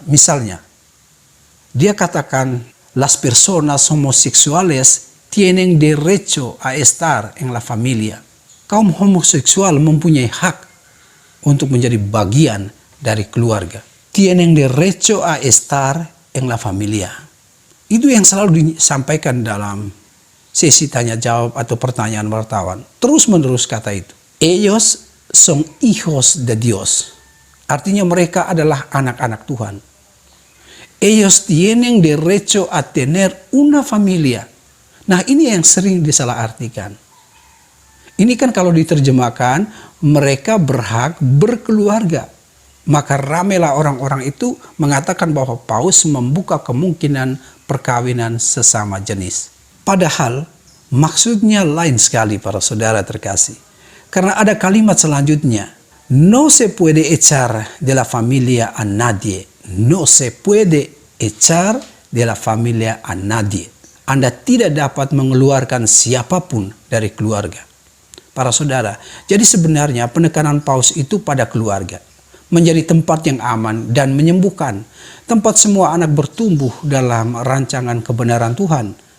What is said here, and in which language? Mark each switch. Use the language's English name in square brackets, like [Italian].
[Indonesian] Misalnya, dia katakan, [Spanish] las personas homosexuales tienen derecho a estar en la familia. [Indonesian] Kaum homoseksual mempunyai hak untuk menjadi bagian dari keluarga. [Spanish] Tienen derecho a estar en la familia. [Indonesian] Itu yang selalu disampaikan dalam sesi tanya jawab atau pertanyaan wartawan. Terus menerus kata itu. [Spanish] Ellos son hijos de Dios. [Indonesian] Artinya mereka adalah anak-anak Tuhan. [Spanish] Ellos tienen derecho a tener una familia. [Indonesian] Nah, ini yang sering disalahartikan. Ini kan kalau diterjemahkan, mereka berhak berkeluarga. Maka ramailah orang-orang itu mengatakan bahwa Paus membuka kemungkinan perkawinan sesama jenis. Padahal Maksudnya lain sekali para saudara terkasih. Karena ada kalimat selanjutnya, [Spanish] no se puede echar de la familia a nadie. No se puede echar de la familia a nadie. [Indonesian] Anda tidak dapat mengeluarkan siapapun dari keluarga. Para saudara, jadi sebenarnya penekanan Paus itu pada keluarga. Menjadi tempat yang aman dan menyembuhkan. Tempat semua anak bertumbuh dalam rancangan kebenaran Tuhan.